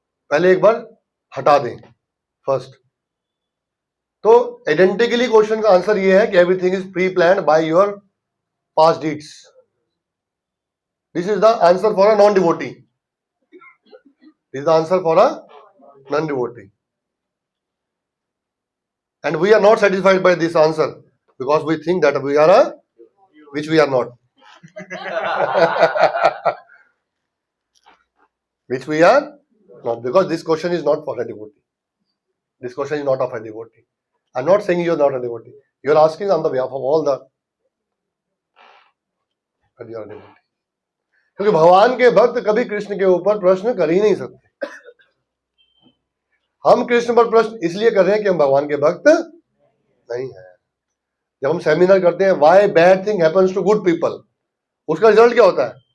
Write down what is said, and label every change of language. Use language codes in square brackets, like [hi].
[hi] पहले एक बार हटा दें फर्स्ट। तो आइडेंटिकली क्वेश्चन का आंसर ये है कि [en] Everything is pre planned by your past deeds. This is the answer for a non devotee, this is the answer for a non devotee. And we are not satisfied by this answer because we think that we are a, which we are not. Which we are not, because this question is not for a devotee. This question is not of a devotee. I'm not saying you are not a devotee. You are asking on the behalf of all the, but you are a devotee. [hi] क्योंकि भगवान के भक्त कभी कृष्ण के ऊपर प्रश्न कर ही नहीं सकते। हम कृष्ण पर प्रश्न इसलिए कर रहे हैं कि हम भगवान के भक्त नहीं है। जब हम सेमिनार करते हैं [en] why bad thing happens to good people, [hi] उसका रिजल्ट क्या होता है?